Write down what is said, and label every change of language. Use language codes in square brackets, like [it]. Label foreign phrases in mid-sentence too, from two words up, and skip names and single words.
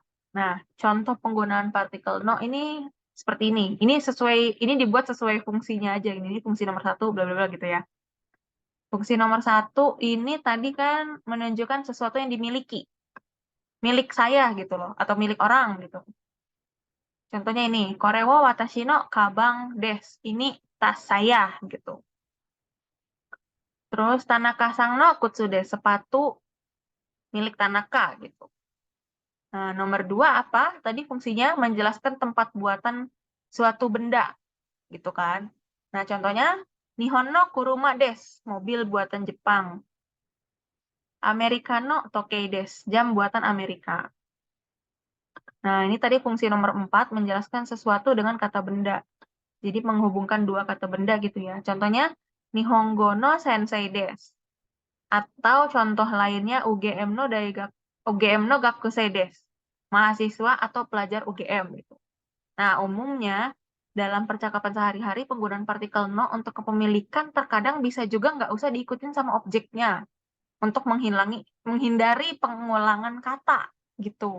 [id] Nah, contoh penggunaan partikel no ini seperti ini. Ini dibuat sesuai fungsinya aja. Ini fungsi nomor 1, bla bla bla gitu ya. Fungsi nomor 1 ini tadi kan menunjukkan sesuatu yang dimiliki. Milik saya gitu loh, atau milik orang gitu. Contohnya ini, [ja] これを私のかばんです. [id] Ini tas saya gitu. Terus [ja] 田中さんの靴です, [id] sepatu milik Tanaka gitu. Nah, nomor 2 apa? Tadi fungsinya menjelaskan tempat buatan suatu benda gitu kan. Nah, contohnya [ja] 日本の車です, [id] mobil buatan Jepang. [ja] アメリカの時計です, [id] jam buatan Amerika. Nah, ini tadi fungsi nomor 4 menjelaskan sesuatu dengan kata benda. Jadi menghubungkan dua kata benda gitu ya. [ja] Contohnya 日本語の先生です. [id] Atau contoh lainnya [ja] UGMの学生です. [id] Mahasiswa atau pelajar UGM gitu. Nah, umumnya dalam percakapan sehari-hari penggunaan partikel no untuk kepemilikan terkadang bisa juga nggak usah diikutin sama objeknya untuk menghindari pengulangan kata gitu.